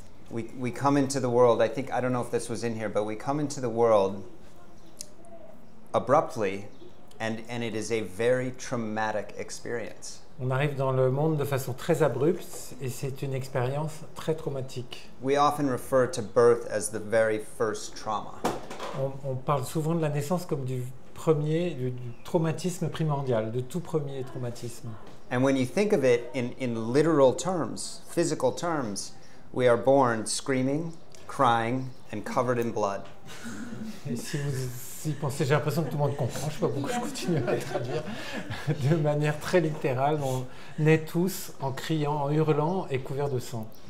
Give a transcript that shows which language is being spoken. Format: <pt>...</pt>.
<en>We come into the world, I don't know if this was in here, but we come into the world abruptly, and it is a very traumatic experience.</en> <fr>On arrive dans le monde de façon très abrupte et c'est une expérience très traumatique.</fr> <en>We often refer to birth as the very first trauma.</en> <fr>On parle souvent de la naissance comme du traumatisme primordial, de tout premier traumatisme.</fr> <en>And when you think of it in literal terms, physical terms, we are born screaming, crying, and covered in blood.</en> <fr>Et si vous y pensez, j'ai l'impression que tout le monde comprend, je ne sais pas pourquoi je continue à traduire, de manière très littérale, on naît tous en criant, en hurlant et couverts de sang.</fr>